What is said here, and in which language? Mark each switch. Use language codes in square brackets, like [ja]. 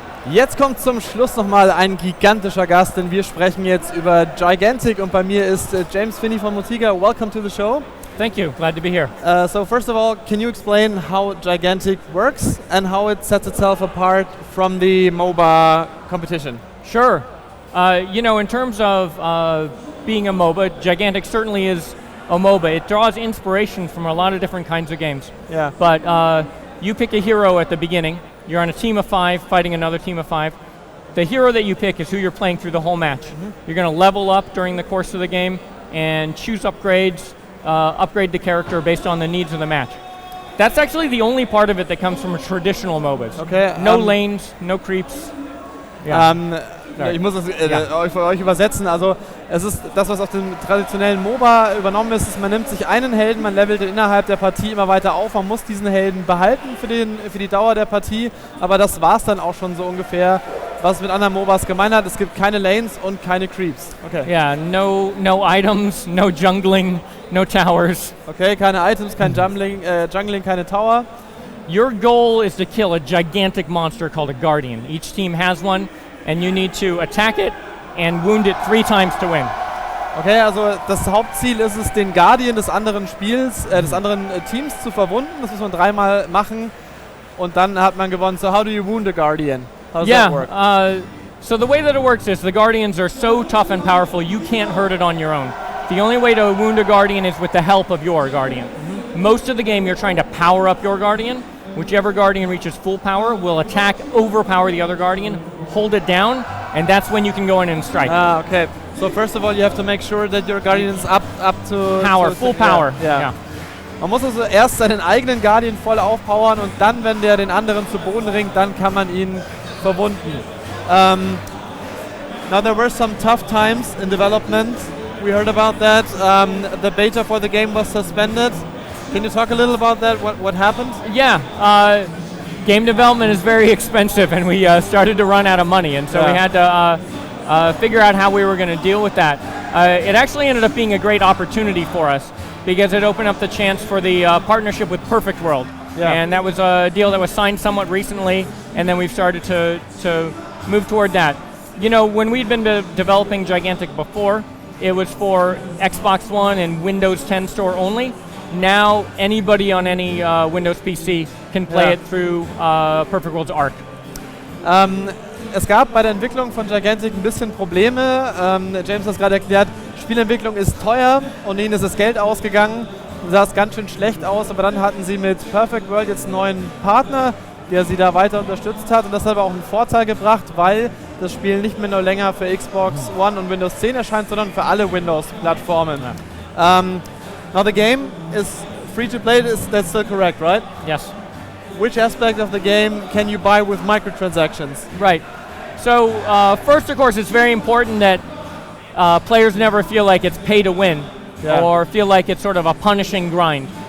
[de] Jetzt kommt zum Schluss nochmal ein gigantischer Gast, denn wir sprechen jetzt über Gigantic und bei mir ist James Phinney von Motiga. [en] Welcome to the show. Thank you, glad to be here. So first of all, can you explain how Gigantic works and how it sets itself apart from the MOBA competition? Sure. In terms of being a MOBA, Gigantic certainly is a MOBA. It draws inspiration from a lot of different kinds of games. Yeah. But you pick a hero at the beginning. You're on a team of 5 fighting another team of 5. The hero that you pick is who you're playing through the whole match. Mm-hmm. You're going to level up during the course of the game and choose upgrades, upgrade the character based on the needs of the match. That's actually the only part of it that comes from traditional MOBAs. Okay. No lanes, no creeps. Yeah. [de] Ich muss es für euch übersetzen. Also es ist das, was auf dem traditionellen MOBA übernommen ist, man nimmt sich einen Helden, man levelt ihn innerhalb der Partie immer weiter auf, man muss diesen Helden behalten für die Dauer der Partie, aber das war es dann auch schon so ungefähr, was es mit anderen MOBAs gemeint hat. Es gibt keine Lanes und keine Creeps. [en] Okay. Yeah, no items, no jungling, no towers. [de] Okay, keine Items, kein Jungling, keine Tower. [en] Your goal is to kill a gigantic monster called a Guardian. Each team has one. And you need to attack it and wound it 3 times to win. [de] Okay, also das Hauptziel ist es, den Guardian des anderen Teams zu verwunden. Das muss man 3-mal machen und dann hat man gewonnen. [en] So how do you wound a Guardian? How does that work? So the way that it works is the Guardians are so tough and powerful you can't hurt it on your own. The only way to wound a Guardian is with the help of your Guardian. Mm-hmm. Most of the game you're trying to power up your Guardian. Whichever Guardian reaches full power will attack, overpower the other Guardian, hold it down, and that's when you can go in and strike. Okay. So first of all, you have to make sure that your Guardian is up to power, full power. Yeah. [de] Man muss also erst seinen eigenen Guardian voll aufpowern und dann, wenn der den anderen zu Boden ringt, dann kann man ihn verwunden. [en] Now there were some tough times in development. We heard about that. The beta for the game was suspended. Can you talk a little about that? What happened? Yeah, game development is very expensive, and we started to run out of money, and so we had to figure out how we were going to deal with that. It actually ended up being a great opportunity for us because it opened up the chance for the partnership with Perfect World, and that was a deal that was signed somewhat recently, and then we've started to move toward that. You know, when we'd been developing Gigantic before, it was for Xbox One and Windows 10 store only. Now anybody on any Windows PC can play it through Perfect World's Arc. [de] Es gab bei der Entwicklung von Gigantic ein bisschen Probleme. James hat es gerade erklärt, Spielentwicklung ist teuer und ihnen ist das Geld ausgegangen. Sah es ganz schön schlecht aus, aber dann hatten sie mit Perfect World jetzt einen neuen Partner, der sie da weiter unterstützt hat und das hat aber auch einen Vorteil gebracht, weil das Spiel nicht mehr nur länger für Xbox One und Windows 10 erscheint, sondern für alle Windows-Plattformen. [en] Now the game is free to play, that's still correct, right? Yes. Which aspect of the game can you buy with microtransactions? Right. So first, of course, it's very important that players never feel like it's pay to win or feel like it's sort of a punishing grind.